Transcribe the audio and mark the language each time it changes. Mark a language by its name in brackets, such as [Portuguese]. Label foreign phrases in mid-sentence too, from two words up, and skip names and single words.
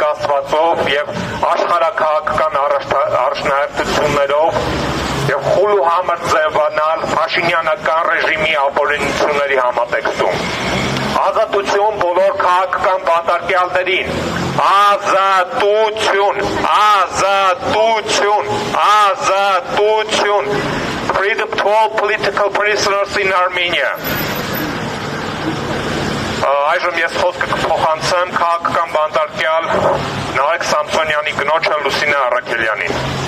[Armenian] աստվածով եւ աշխարհաքաղաքական առաջնահերթություններով եւ խուլ ու համր ձևանալ Փաշինյանական ռեժիմի ապօրինությունների համատեքստում։ Ազատություն բոլոր քաղաքական բանտարկյալներին, ազատություն, ազատություն, ազատություն, [English] freedom to all political prisoners in Armenia։ [Armenian] Այժմ ես խոսքը կփոխանցեմ քաղաքական բանտարկյալ Նարեկ Սամսոնյանի կնոջը Լուսինե Առաքելյանին։